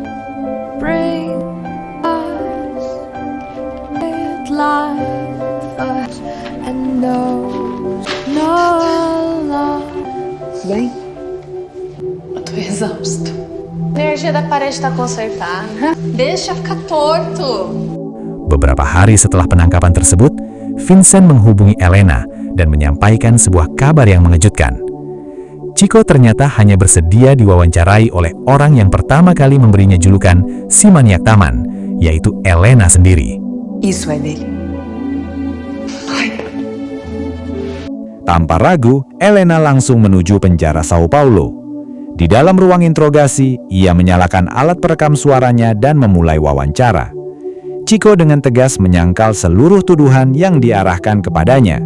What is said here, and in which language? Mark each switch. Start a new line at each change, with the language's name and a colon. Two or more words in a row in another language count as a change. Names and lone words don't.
English: Bring us life.
Portuguese: Tudo bem? Eu tô exausta. A energia da parede tá consertada. Deixa ficar torto.
Indonesian: Beberapa hari setelah penangkapan tersebut, Vincent menghubungi Elena dan menyampaikan sebuah kabar yang mengejutkan. Chico ternyata hanya bersedia diwawancarai oleh orang yang pertama kali memberinya julukan si maniak taman, yaitu Elena sendiri.
Portuguese: Isso é dele.
Indonesian: Tanpa ragu, Elena langsung menuju penjara Sao Paulo. Di dalam ruang interogasi, ia menyalakan alat perekam suaranya dan memulai wawancara. Chico dengan tegas menyangkal seluruh tuduhan yang diarahkan kepadanya.